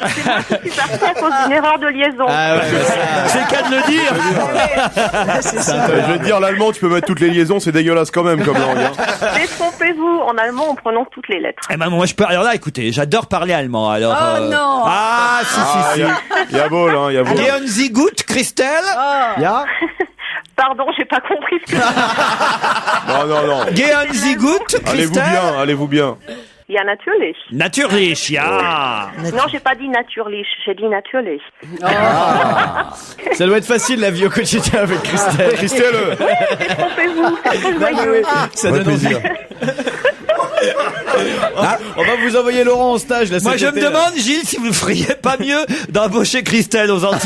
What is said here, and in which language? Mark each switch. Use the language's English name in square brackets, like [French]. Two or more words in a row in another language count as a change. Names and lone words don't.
[French] C'est moi qui suis partie à cause d'une erreur de liaison. Ah ouais, C'est le cas de le dire. Je vais te dire, l'allemand, tu peux mettre toutes les liaisons, c'est dégueulasse quand même comme langue. Hein. Détrompez-vous, en allemand, on prononce toutes les lettres. Eh ben, moi, je peux, alors là, écoutez, j'adore parler allemand, alors. Oh non. Ah, si. [German] Jawohl, hein, jawohl. Gehen Sie gut, Christelle? Ya? [French] Pardon, j'ai pas compris ce que Non. [German] Gehen Sie gut, Christelle? [French] Allez-vous bien. [German] Ja, natürlich. Natürlich, ja. [French] Non, j'ai pas dit natürlich, j'ai dit natürlich. Ça doit être facile la vie au quotidien avec Christelle. Christelle. Détrompez-vous, c'est très joyeux. Ça donne envie. On va vous envoyer Laurent en stage. Là, Moi, cet je me été, là. demande, Gilles, si vous ne feriez pas mieux d'embaucher Christelle aux Antilles.